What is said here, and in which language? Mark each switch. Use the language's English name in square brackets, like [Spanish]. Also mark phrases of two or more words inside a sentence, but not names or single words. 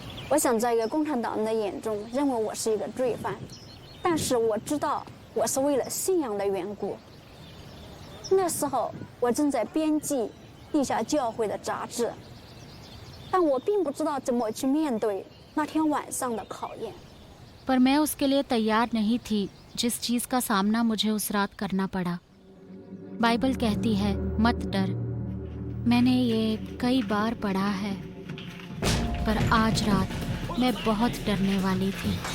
[Chinese] 我想在一个共产党人的眼中认为我是一个罪犯，但是我知道我是为了信仰的缘故。那时候我正在编辑地下教会的杂志，但我并不知道怎么去面对那天晚上的考验。 [Hindi] पर मैं उसके लिए तैयार नहीं थी जिस चीज़ का सामना मुझे उस रात करना पड़ा। बाइबल कहती है मत डर। मैंने ये कई बार पढ़ा है, पर आज रात मैं बहुत डरने वाली थी।